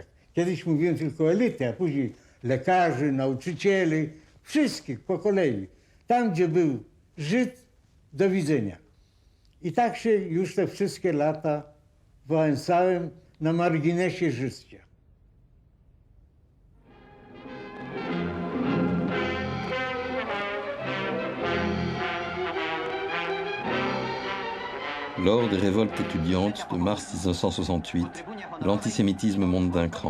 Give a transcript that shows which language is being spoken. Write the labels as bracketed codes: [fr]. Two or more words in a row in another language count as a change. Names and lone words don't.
[pl] Kiedyś mówiłem tylko o elity, a później lekarzy, nauczycieli, wszystkich po kolei. Tam, gdzie był Żyd, do widzenia. I tak się już te wszystkie lata wałęsałem na marginesie życia. [fr] Lors des révoltes étudiantes de mars 1968, l'antisémitisme monte d'un cran.